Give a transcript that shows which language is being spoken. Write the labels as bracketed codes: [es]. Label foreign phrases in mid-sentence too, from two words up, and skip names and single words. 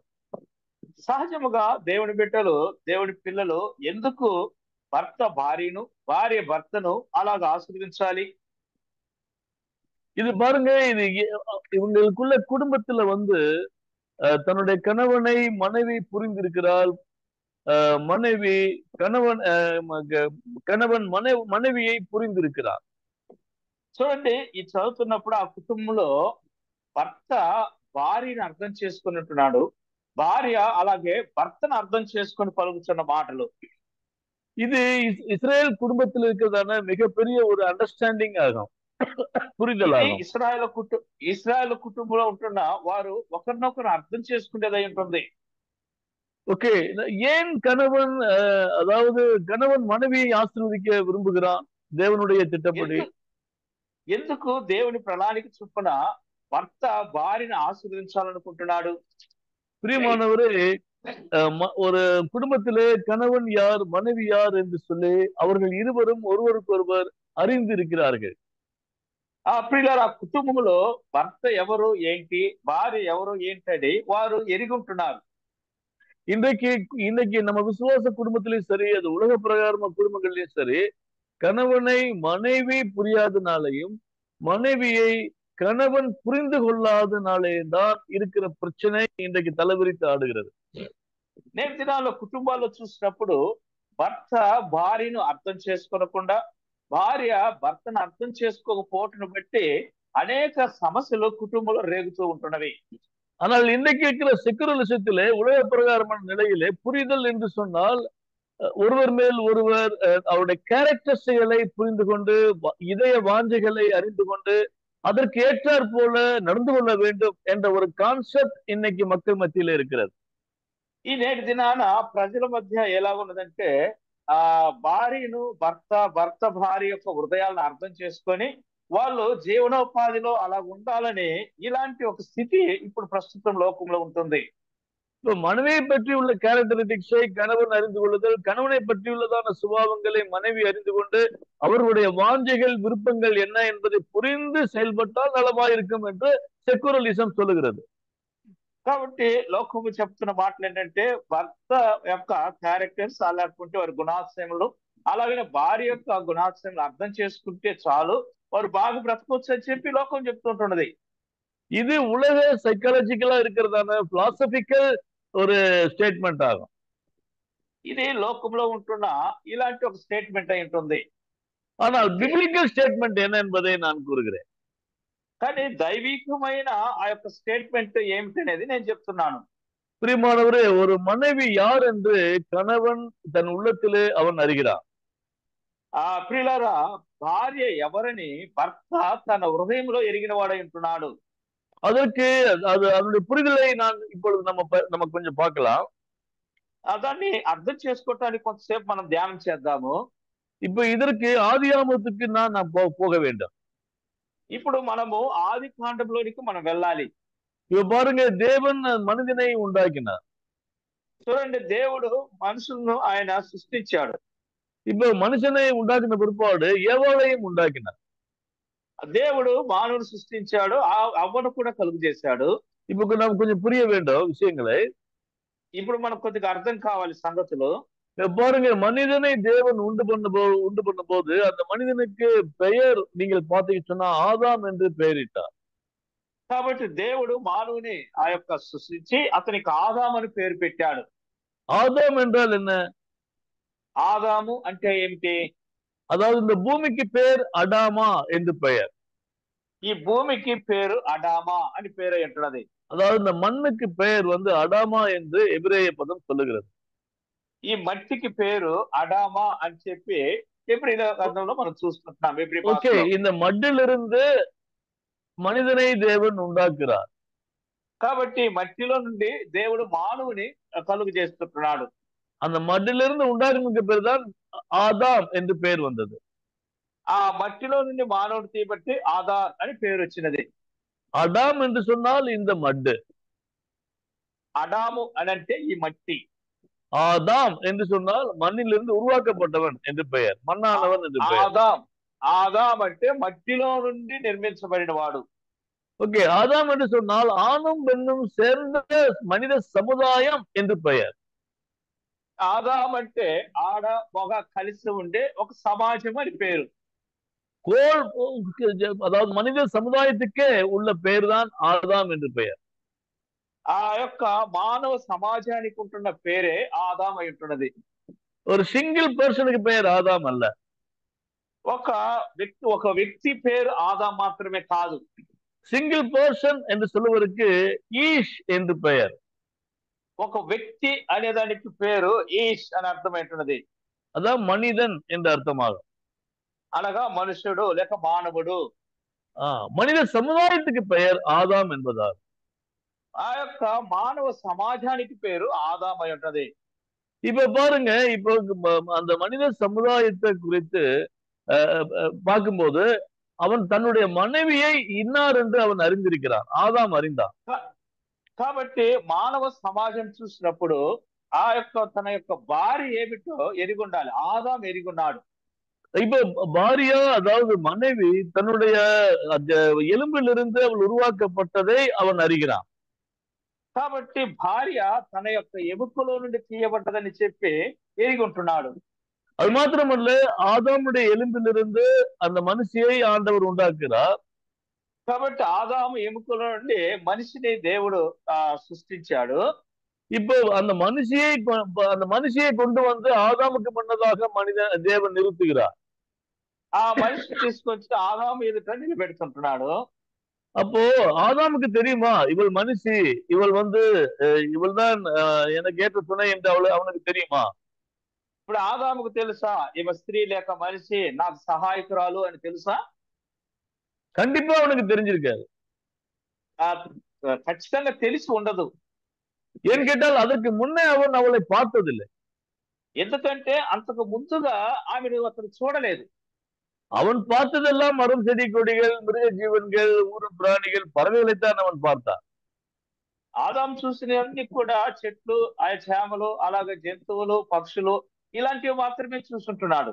[te] సహజముగా దేవుని బిడ్డలు దేవుని పిల్లలు ఎందుకు భర్త భార్యను భార్య భర్తను అలాగ ఆశీర్వదించాలి? [ta] இது பாருங்க, இது இவங்களுக்குள்ள குடும்பத்துல தன்னுடைய கணவனை மனைவி புரிந்திருக்கிறாள், மனைவி கணவன் மனைவியை புரிந்திருக்கிறார். [te] చూడండి, ఈ చదువుతున్నప్పుడు ఆ కుటుంబంలో భర్త భార్యను అర్థం చేసుకున్నట్టున్నాడు, భార్య అలాగే భర్తను అర్థం చేసుకొని పలుకుతున్న మాటలు. [ta] இது இஸ்ரேல் குடும்பத்தில் இருக்கிறதான மிகப்பெரிய ஒரு அண்டர்ஸ்டாண்டிங் ஆகும். [te] ఇది [ta] புரிதலாகும். [te] ఇస్రాయేల్ కుటుంబంలో ఉంటున్న వారు ఒకరినొకరు అర్థం చేసుకునేదై ఉంటుంది. [ta] ஓகே, ஏன் கணவன் அதாவது கணவன் மனைவியை ஆசீர்வதிக்க விரும்புகிறான் தேவனுடைய திட்டப்படி? [te] ఎందుకు దేవుని ప్రణాళిక చొప్పున భర్త భార్యను ఆశీర్వదించాలనుకుంటున్నాడు? [ta] பிரியமானவரே, ஒரு குடும்பத்திலே கணவன் யார் மனைவி யார் என்று சொல்லி அவர்கள் இருவரும் ஒருவருக்கொருவர் அறிந்திருக்கிறார்கள். [te] ప్రియులారా, ఆ కుటుంబంలో భర్త ఎవరు ఏంటి, భార్య ఎవరు ఏంటని వారు ఎరిగి ఉంటున్నారు. [ta] இன்னைக்கு நம்ம விசுவாச குடும்பத்திலயும் சரி, அது உலக பிரகாரமா குடும்பங்கள்லயும் சரி, கணவனை மனைவி புரியாதனாலையும் மனைவியை கணவன் புரிந்து கொள்ளாதனாலேயும் தான் இருக்கிற பிரச்சனை இன்றைக்கு தலைவிரித்து ஆடுகிறது. [te] నేటి దినాల్లో కుటుంబాల్లో చూసినప్పుడు భర్త భార్యను అర్థం చేసుకోకుండా, భార్య భర్తను అర్థం చేసుకోకపోవటం బట్టి అనేక సమస్యలు కుటుంబంలో రేగుతూ ఉంటున్నవి. [ta] ஆனால் இன்றைக்கு இருக்கிற செக்குலரிசத்திலே உலக பிரகாரமான நிலையிலே புரிதல் என்று சொன்னால் ஒருவர் மேல் ஒருவர் அவருடைய கேரக்டர்ஸ்களை புரிந்து கொண்டு, இதய வாஞ்சைகளை அறிந்து கொண்டு அதற்கு ஏற்றாற் போல நடந்து கொள்ள வேண்டும் என்ற ஒரு கான்செப்ட் இன்னைக்கு மக்கள் மத்தியில இருக்கிறது. [te] ఈ నేటి దినాన ప్రజల మధ్య ఎలా ఉన్నదంటే, భార్యను భర్త భార్య యొక్క హృదయాలను అర్థం చేసుకొని వాళ్ళు జీవనోపాధిలో అలా ఉండాలని ఇలాంటి ఒక స్థితి ఇప్పుడు ప్రస్తుతం లోకంలో ఉంటుంది. [ta] இப்போ மனைவியை பற்றி உள்ள கேரக்டரிஸ்டிக்ஸை கணவன் அறிந்து கொள்ளுதல், கணவனை பற்றியுள்ளதான சுபாவங்களை மனைவி அறிந்து கொண்டு அவர்களுடைய வாஞ்சைகள் விருப்பங்கள் என்ன என்பதை புரிந்து செயல்பட்டால் நலமாயிருக்கும் என்று செக்குலரிசம் சொல்லுகிறது. [te] కాబట్టి లోకము చెప్తున్న మాటలు ఏంటంటే, భర్త యొక్క క్యారెక్టర్స్ లేకుంటే వారి గుణాశయములు, అలాగే భార్య యొక్క గుణాశయములు అర్థం చేసుకుంటే చాలు, వారు బాగా బ్రతకొచ్చు అని చెప్పి లోకం చెప్తుంటున్నది. [ta] இது உலக சைக்காலஜிக்கலா இருக்கிறதான பிலாசபிக்கல் ஒரு ஸ்டேட்மெண்ட் ஆகும். [te] ఇది లోకంలో ఉంటున్న ఇలాంటి ఒక స్టేట్మెంట్ అయి ఉంటుంది. [ta] ஆனால் [en] Biblical statement [ta] என்ன என்பதை நான் கூறுகிறேன். [te] కానీ దైవికమైన ఆ యొక్క స్టేట్మెంట్ ఏమిటనేది నేను చెప్తున్నాను. [ta] பிரியமானவரே, ஒரு மனைவி யார் என்று கணவன் தன் உள்ளத்திலே அவன் அறிகிறான். [te] ప్రియులారా, భార్య ఎవరని భర్త తన హృదయంలో ఎరిగిన వాడై ఉంటున్నాడు. [ta] அதற்கு அதனுடைய புரிதலை நான் இப்பொழுது நம்ம கொஞ்சம் பார்க்கலாம். [te] దాన్ని అర్థం చేసుకోవటానికి కొంతసేపు మనం ధ్యానం చేద్దాము. [ta] இப்ப இதற்கு ஆதியாகமத்துக்கு நான் போக வேண்டும். [te] ఇప్పుడు మనము ఆది కాండంలోనికి మనం వెళ్ళాలి. [ta] இப்ப பாருங்க, தேவன் மனிதனை உண்டாக்கினார். [te] చూడండి, దేవుడు మనుషులను ఆయన సృష్టించాడు. [ta] இப்ப மனுஷனை உண்டாக்கின பிற்பாடு ஏவாளையும் உண்டாக்கினார். [te] దేవుడు మానవుని సృష్టించాడు, అవ్వను కూడా కలుగు చేశాడు. [ta] இப்ப நாம் கொஞ்சம் புரிய வேண்டும் விஷயங்களை. [te] ఇప్పుడు మనకు కొద్దిగా అర్థం కావాలి సంగతులు. [ta] பாருங்க, மனிதனை தேவன் உண்டு பண்ண போது அந்த மனிதனுக்கு பெயர் நீங்கள் பார்த்தீங்கன்னு சொன்னா ஆதாம் என்று பெயரிட்டார். [te] కాబట్టి దేవుడు మానవుని ఆ యొక్క సృష్టించి అతనికి ఆదాము అని పేరు పెట్టాడు. [ta] ஆதாம் என்றால் என்ன? [te] ఆదాము అంటే ఏమిటి? [ta] அதாவது இந்த பூமிக்கு பேர் அடாமா என்று பெயர். [te] ఈ భూమికి పేరు అడామా అని పేరు ఉంటున్నది. [ta] அதாவது இந்த மண்ணுக்கு பெயர் அடாமா என்று எபிரேய பதம் சொல்லுகிறது. [te] ఈ మట్టికి పేరు అడామా అని చెప్పి ఎబ్రీ గ్రంథంలో మనం చూసుకుంటున్నాం. ఓకే, [ta] இந்த மண்ணிலிருந்து மனிதனை தேவன் உண்டாக்குறார். [te] కాబట్టి మట్టిలో నుండి దేవుడు మానవుని కలుగు చేస్తున్నాడు. [ta] அந்த மண்ணிலிருந்து உண்டாக்குனதுக்கு பேர் தான் ஆதாம் என்று பெயர் வந்தது. [te] ఆ మట్టిలో నుండి మానవుడు తీయబట్టి ఆదార్ అని పేరు వచ్చినది. [ta] அடாம் என்று சொன்னால் இந்த மட்டு, [te] అడాము అని అంటే ఈ మట్టి, [ta] ஆதாம் என்று சொன்னால் மண்ணிலிருந்து உருவாக்கப்பட்டவன் என்று பெயர், மண்ணானவன் என்று பெயர். [te] ఆదాం అంటే మట్టిలో నుండి నిర్మించబడిన వాడు. [ta] ஓகே, ஆதாம் என்று சொன்னால் ஆணும் பெண்ணும் சேர்ந்த மனித சமுதாயம் என்று பெயர். [te] ఆదాం అంటే ఆడ మగ కలిసి ఉండే ఒక సమాజం అని పేరు. [ta] அதாவது மனித சமுதாயத்துக்கே உள்ள பெயர் தான் ஆதாம் என்று பெயர். [te] ఆ యొక్క మానవ సమాజానికి ఉంటున్న పేరే ఆదాం అయి ఉంటున్నది. [ta] ஒரு [en] single person-க்கு [ta] பெயர் ஆதாம் அல்ல. [te] ఒక వ్యక్తి పేరు ఆదాం మాత్రమే కాదు. [en] single person [ta] என்று சொல்லுவதற்கு ஈஷ் என்று பெயர். [te] ఒక వ్యక్తి అనేదానికి పేరు ఈష్ అని అర్థమైంటున్నది. [ta] அதான் மனிதன் என்று அர்த்தமாகும். [te] అనగా మనుషుడు లేక మానవుడు. [ta] மனித சமுதாயத்துக்கு பெயர் ஆதாம் என்பதால் [te] ఆ యొక్క మానవ సమాజానికి పేరు ఆదాం అయి ఉంటది. [ta] இப்ப பாருங்க, இப்போ அந்த மனித சமுதாயத்தை குறித்து பார்க்கும்போது அவன் தன்னுடைய மனைவியை இன்னார் என்று அவன் அறிந்திருக்கிறான். ஆதாம் அறிந்தான். [te] కాబట్టి మానవ సమాజం చూసినప్పుడు ఆ యొక్క తన యొక్క భార్య ఏమిటో ఎరిగి ఉండాలి. ఆదాం ఎరిగి ఉన్నాడు. [ta] இப்ப பாரியா, அதாவது மனைவி தன்னுடைய எலும்பிலிருந்து அவள் உருவாக்கப்பட்டதை அவன் அறிகிறான். [te] కాబట్టి భార్య తన యొక్క ఎముకలో నుండి తీయబడ్డదని చెప్పి ఎరిగి ఉంటున్నాడు. [ta] அது மாத்திரமல்ல, ஆதாமுடைய எலும்பிலிருந்து அந்த மனுஷியை ஆண்டவர் உண்டாக்குறார். [te] కాబట్టి ఆదాము ఎముకలో నుండి మనిషిని దేవుడు సృష్టించాడు. [ta] இப்போ அந்த மனுஷியை கொண்டு வந்து ஆதாமுக்கு முன்னதாக தேவன் நிறுத்துகிறார். [te] ఆ మనిషిని తీసుకొచ్చి ఆదాము ఎదుట నిలబెడుతుంటున్నాడు. [ta] அப்போ ஆதாமுக்கு தெரியுமா இவள் மனுஷி, இவள் இவள் தான் எனக்கு ஏற்ற துணை என்று அவனுக்கு தெரியுமா? [te] ఇప్పుడు ఆదాముకు తెలుసా ఈమె స్త్రీ లేక మనిషి నాకు సహాయకురాలు అని తెలుసా? [ta] கண்டிப்பா அவனுக்கு தெரிஞ்சிருக்காது. [te] ఖచ్చితంగా తెలిసి ఉండదు. [ta] ఏం கேட்டால் அதற்கு முன்னே அவன் அவளை பார்த்ததில்லை. [te] ఎందుకంటే అంతకు ముందుగా ఆమెను అతను చూడలేదు. [ta] அவன் பார்த்ததெல்லாம் மரம், செடி, கொடிகள், மிருக ஜீவன்கள், ஊரும் பிராணிகள், பறவைகளைத்தான் அவன் பார்த்தான். [te] ఆదాం చూసినవన్నీ కూడా చెట్లు, ఆ చేమలు, అలాగే జంతువులు, పక్షులు ఇలాంటివి మాత్రమే చూస్తుంటున్నాడు.